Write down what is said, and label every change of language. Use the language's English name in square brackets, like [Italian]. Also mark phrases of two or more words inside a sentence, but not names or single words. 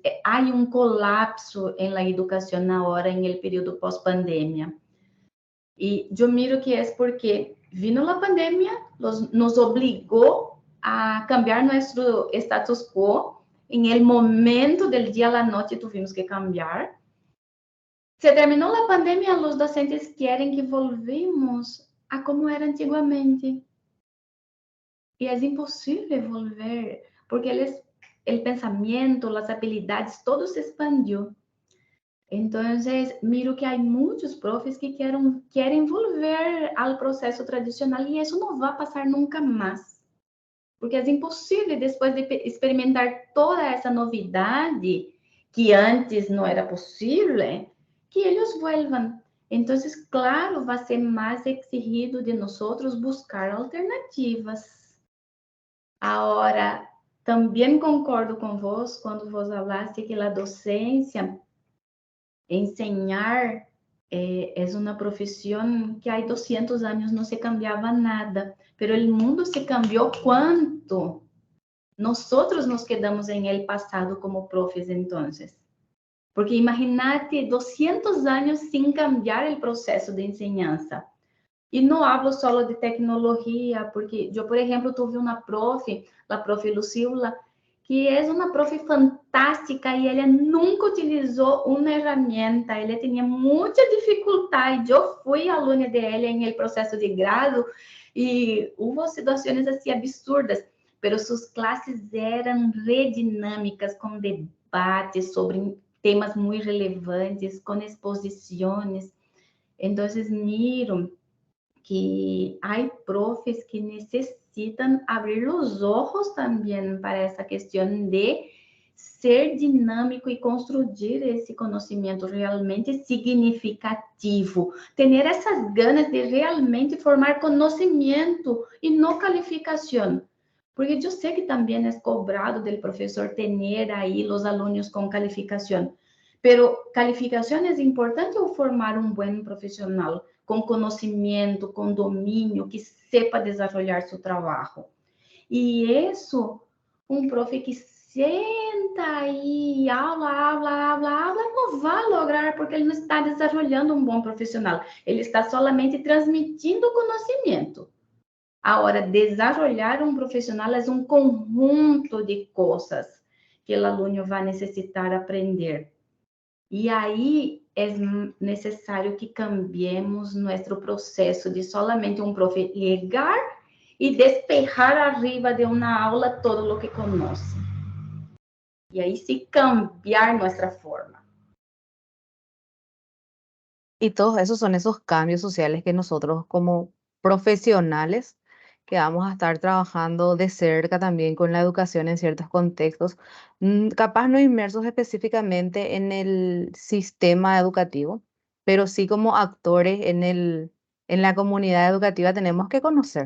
[Spanish] Hay un colapso en la educación ahora en el periodo post-pandemia. Y yo miro que es porque vino la pandemia, nos obligó a cambiar nuestro status quo. En el momento del día a la noche tuvimos que cambiar. [Portuguese] Se terminou a pandemia, os docentes querem que volvemos a como era antigamente. [Spanish] y es imposible volver, porque el pensamiento, las habilidades, todo se expandió. Entonces, miro que hay muchos profes que quieren volver al proceso tradicional y eso no va a pasar nunca más, porque es imposible después de experimentar toda [Portuguese] essa novidade que antes não era possível, [Spanish] que eles vuelvan. Entonces, claro, va a ser más exigido de nosotros buscar alternativas. Ahora, [Portuguese] também concordo com vos quando vos falaste que a docência, [Spanish] enseñar, es una profesión que hay 200 años no se cambiaba nada, pero el mundo se cambió cuánto. Nosotros nos quedamos en el pasado como profes entonces. Porque imagínate 200 años sin cambiar el proceso de enseñanza. [Portuguese] E não hablo só de tecnologia, porque eu, por exemplo, tive uma profe, a profe Lucila, que é uma profe fantástica e ela nunca utilizou uma ferramenta, ela tinha muita dificuldade. Eu fui aluna dela em processo de grado e houve situações assim absurdas, mas suas classes eram redinâmicas, com debates sobre temas muito relevantes, com exposições. Então, [Spanish] miro que hay profes que necesitan abrir los ojos también para esa cuestión de ser dinámico y construir ese conocimiento realmente significativo, tener esas ganas de realmente formar conocimiento y no calificación. Porque yo sé que también es cobrado del profesor tener ahí los alumnos con calificación, pero calificación es importante o formar un buen profesional [Portuguese] com conhecimento, com domínio, que sepa desenvolver seu trabalho. E isso, um profe que senta aí, aula, não vai lograr, porque ele não está desenvolvendo um bom profissional. Ele está solamente transmitindo conhecimento. Agora, desenvolver um profissional é um conjunto de coisas que o aluno vai necessitar aprender. E aí é necessário que cambiemos nosso processo de solamente um profe llegar e despejar arriba de uma aula todo o que conoce. E aí [Spanish] sí cambiar nuestra forma. Y todos esos son esos cambios sociales que nosotros como profesionales que vamos a estar trabajando de cerca también con la educación en ciertos contextos, capaz no inmersos específicamente en el sistema educativo, pero sí como actores en la comunidad educativa tenemos que conocer.